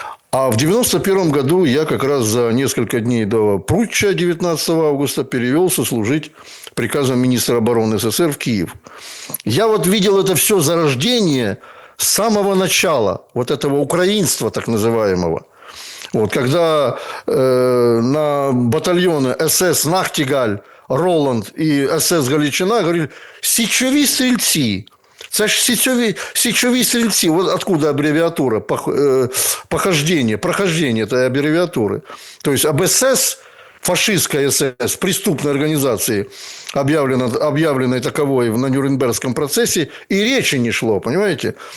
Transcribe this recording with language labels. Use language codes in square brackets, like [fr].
[ru] А в 91 году я как раз за несколько дней до путча 19 августа перевелся служить приказом министра обороны СССР в Киев. Я вот видел это все зарождение с самого начала вот этого украинства так называемого. Вот, когда на батальоны СС «Нахтигаль», «Роланд» и СС «Галичина» говорили [uk] «січові стрільці». Це ж січові стрільці. [ru] Вот откуда аббревиатура прохождение этой аббревиатуры. То есть об СС, фашистской СС, преступной организации, объявленной таковой на Нюрнбергском процессе, и речи не шло, понимаете?